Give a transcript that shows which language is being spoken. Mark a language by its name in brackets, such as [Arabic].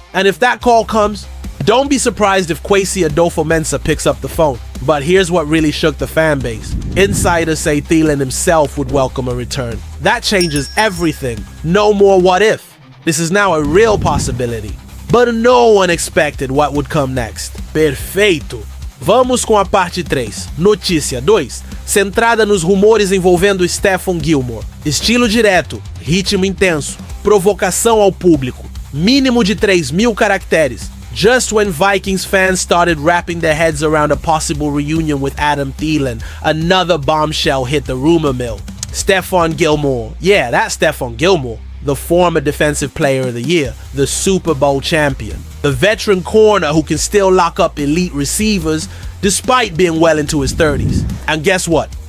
[English] And if that call comes, don't be surprised if Kwesi Adolfo-Mensah picks up the phone. But here's what really shook the fan base. Insiders say Thielen himself would welcome a return. That changes everything. No more what if. This is now a real possibility. But no one expected what would come next. [Portuguese] Perfeito! Vamos com a parte 3, notícia 2, centrada nos rumores envolvendo Stephon Gilmore. Estilo direto, ritmo intenso, provocação ao público, mínimo de 3.000 caracteres. [English] Just when Vikings fans started wrapping their heads around a possible reunion with Adam Thielen, another bombshell hit the rumor mill. Stephon Gilmore. Yeah, that's Stephon Gilmore. The former Defensive Player of the Year, the Super Bowl champion, the veteran corner who can still lock up elite receivers despite being well into his 30s. And guess what?